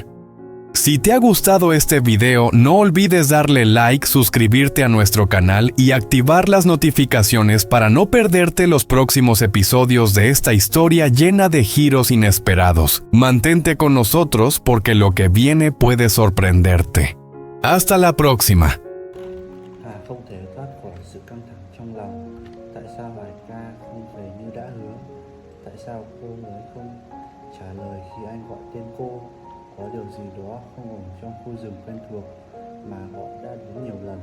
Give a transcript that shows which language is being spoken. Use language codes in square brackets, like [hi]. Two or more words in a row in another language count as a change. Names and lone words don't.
[es] Si te ha gustado este video, no olvides darle like, suscribirte a nuestro canal y activar las notificaciones para no perderte los próximos episodios de esta historia llena de giros inesperados. Mantente con nosotros porque lo que viene puede sorprenderte. Hasta la próxima. [vi] Không thể thoát khỏi sự căng thẳng trong lòng. Tại sao Hoài Ca không về như đã hứa? Tại sao cô ấy không trả lời khi anh gọi tên cô? Có điều gì đó không ổn trong khu rừng quen thuộc mà họ đã đến nhiều lần.